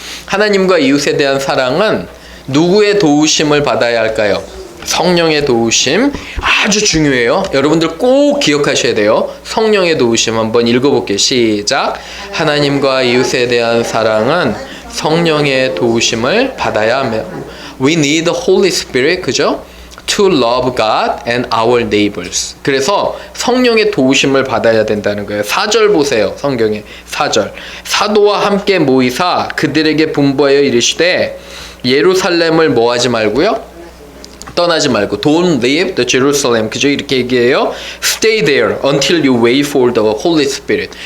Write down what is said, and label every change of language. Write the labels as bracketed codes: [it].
[ko] 하나님과 이웃에 대한 사랑은 누구의 도우심을 받아야 할까요? 성령의 도우심 아주 중요해요. 여러분들 꼭 기억하셔야 돼요. 성령의 도우심 한번 읽어볼게요. 시작. 하나님과 이웃에 대한 사랑은 성령의 도우심을 받아야 합니다. [en] We need the Holy Spirit, [ko] 그죠? [en] To love God and our neighbors. [ko] 그래서 성령의 도우심을 받아야 된다는 거예요. 4절 보세요. 성경에 4절. 사도와 함께 모이사 그들에게 분부하여 이르시되 예루살렘을 뭐하지 말고요? 떠나지 말고 [en] Don't leave the Jerusalem. [ko] 그죠? 이렇게 얘기해요. [en] Stay there until you wait for the Holy Spirit.